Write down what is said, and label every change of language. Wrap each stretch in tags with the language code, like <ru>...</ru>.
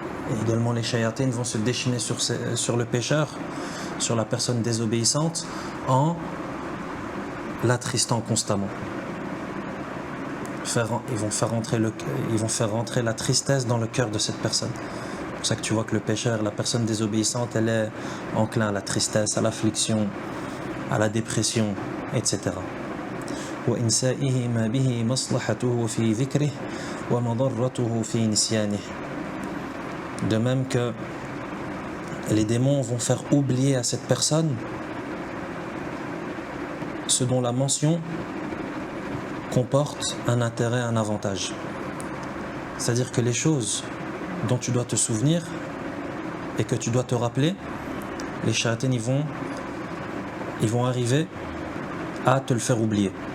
<fr>Et également les shayatines vont se déchaîner sur le pécheur, sur la personne désobéissante, en l'attristant constamment. Ils vont faire rentrer la tristesse dans le cœur de cette personne. C'est pour ça que tu vois que le pécheur, la personne désobéissante, elle est enclin à la tristesse, à l'affliction, à la dépression, etc.</fr> <ar>وإنسائه ما به مصلحته في ذكره ومضرته في نسيانه.</ar> <fr>De même que les démons vont faire oublier à cette personne ce dont la mention comporte un intérêt, un avantage. C'est-à-dire que les choses dont tu dois te souvenir et que tu dois te rappeler, les shayatines ils vont arriver à te le faire oublier.</fr>